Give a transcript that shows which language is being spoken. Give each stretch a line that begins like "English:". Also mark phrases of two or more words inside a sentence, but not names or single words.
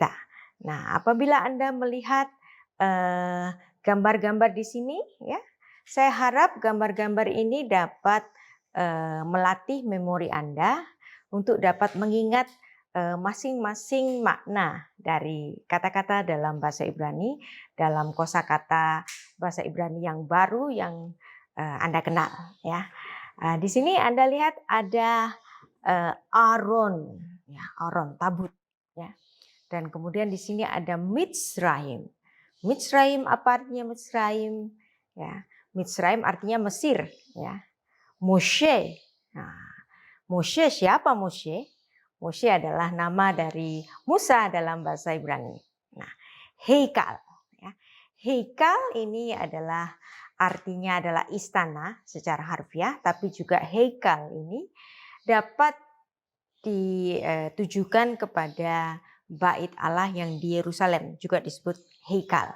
Indonesian: Nah, apabila Anda melihat gambar-gambar di sini, ya, saya harap gambar-gambar ini dapat melatih memori Anda untuk dapat mengingat masing-masing makna dari kata-kata dalam bahasa Ibrani, dalam kosakata bahasa Ibrani yang baru yang Anda kenal, ya. Di sini Anda lihat ada Aaron, ya, Aaron tabut, ya. Dan kemudian di sini ada Mitzrayim. Mitzrayim apa artinya Mitzrayim? Ya, Mitzrayim artinya Mesir, ya. Moshe. Nah, Moshe siapa Moshe? Moshe adalah nama dari Musa dalam bahasa Ibrani. Nah, Heikal, ya. Heikal ini adalah artinya adalah istana secara harfiah, tapi juga Heikal ini dapat ditujukan kepada bait Allah yang di Yerusalem, juga disebut Heikal.